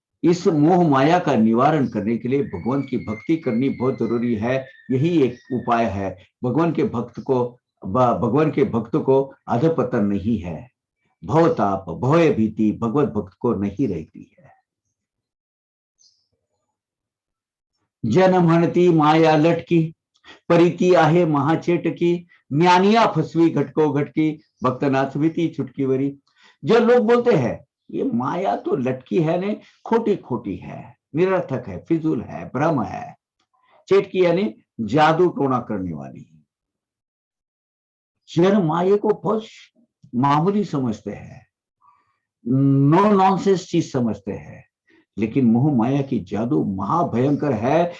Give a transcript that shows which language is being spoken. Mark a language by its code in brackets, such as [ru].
[hi] इस मोह माया का निवारण करने के लिए भगवान की भक्ति करनी बहुत जरूरी है। यही एक उपाय है। भगवान के भक्त को अधपतन नहीं है। भवताप भय भीति भगवत भक्त को नहीं रहती है। [mr] जन्म हणती माया लटकी, परिती आहे महाचेटकी, ज्ञानिया फसवी घटको घटकी, भक्त नाथ भीति छुटकी वरी। [hi] जो लोग बोलते हैं ये माया तो लटकी है ने, खोटी खोटी है, निरर्थक है, फिजूल है, भ्रम है। चेटकी यानी जादू टोना करने वाली। जन माया को बहुत मामूली समझते हैं, नो नॉनसेंस चीज समझते हैं, लेकिन मोह माया की जादू महाभयंकर है।